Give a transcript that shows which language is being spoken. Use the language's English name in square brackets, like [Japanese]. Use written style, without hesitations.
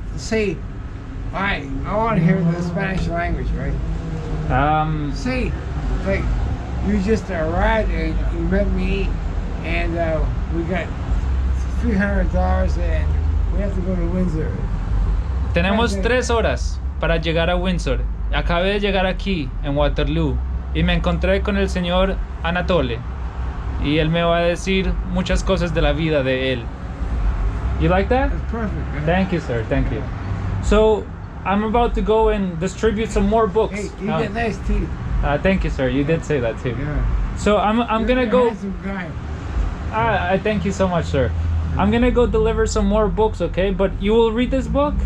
[English] Say, I want to hear the Spanish language, right? Say, like, you just arrived and you met me, and we got $300 and we have to go to Windsor. [Spanish] Tenemos 3 horas para llegar a Windsor. Acabé de llegar aquí, en Waterloo, y me encontré con el señor Anatole. Y él me va a decir muchas cosas de la vida de él. [English] You like that? That's perfect, man. Thank you, sir. Thank you. So, I'm about to go and distribute some more books. Hey, you got nice teeth. Thank you, sir. You did say that too. Yeah. So I'm You're gonna a go. handsome guy. I thank you so much, sir. I'm gonna go deliver some more books, okay? But you will read this book?